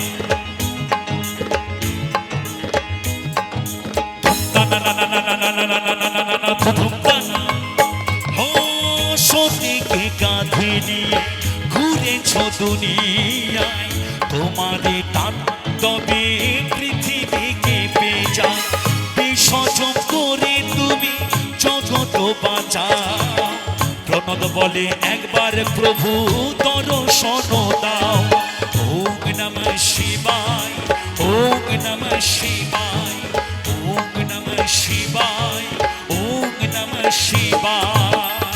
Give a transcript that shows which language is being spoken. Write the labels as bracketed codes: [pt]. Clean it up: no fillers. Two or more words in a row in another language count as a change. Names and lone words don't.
[bn] সতীকে কাঁধে নিয়ে ঘুরেছ দুনিয়ায় তোমারে তাণ্ডবে পৃথিবী কেঁপে যায় বিসর্জন করে তুমি জগৎ বাঁচাও প্রণত বলে একবার প্রভু দর্শন দাও [sa] ওম নমঃ শিবায় ওম নমঃ শিবায় ওম নমঃ শিবায় ওম নমঃ শিবায়